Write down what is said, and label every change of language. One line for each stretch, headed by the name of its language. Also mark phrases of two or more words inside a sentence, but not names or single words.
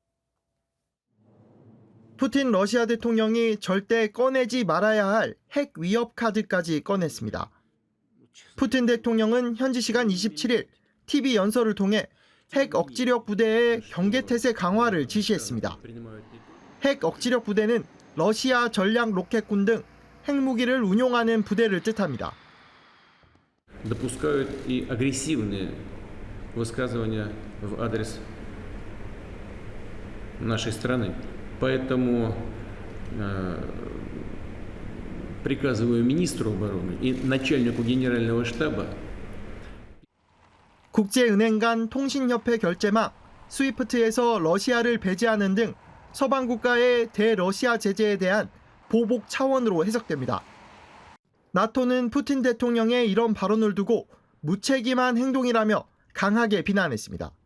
Korean: 푸틴 러시아 대통령이 절대 꺼내지 말아야 할 핵 위협 카드까지 꺼냈습니다. 푸틴 대통령은 현지 시간 27일 TV 연설을 통해 핵 억지력 부대의 경계태세 강화를 지시했습니다. 핵 억지력 부대는 러시아 전략 로켓군 등 핵무기를 운용하는 부대를 뜻합니다.
Russian: допускают и агрессивные высказывания в адрес нашей страны. Поэтому приказываю министру обороны и начальнику генерального штаба
Korean: 국제은행 간 통신협회 결제망 스위프트에서 러시아를 배제하는 등 서방 국가의 대러시아 제재에 대한 보복 차원으로 해석됩니다. 나토는 푸틴 대통령의 이런 발언을 두고 무책임한 행동이라며 강하게 비난했습니다.